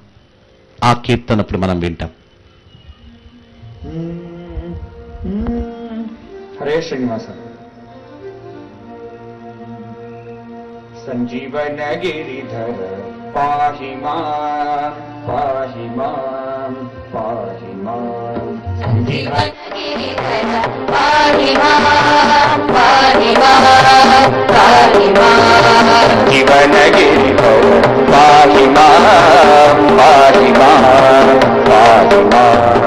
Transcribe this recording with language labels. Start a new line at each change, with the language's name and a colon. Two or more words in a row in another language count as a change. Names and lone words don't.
Telugu: ఆ కీర్తనప్పుడు మనం వింటాం. హరే శ్రీనివాస.
Sanskrit: సంజీవన గిరిధర పాహి మాం పాహి మాం పాహి మాం गिरिधर पाहि मां पाहि मां पाहि मां जीवनगिरिधर पाहि मां पाहि मां पाहि मां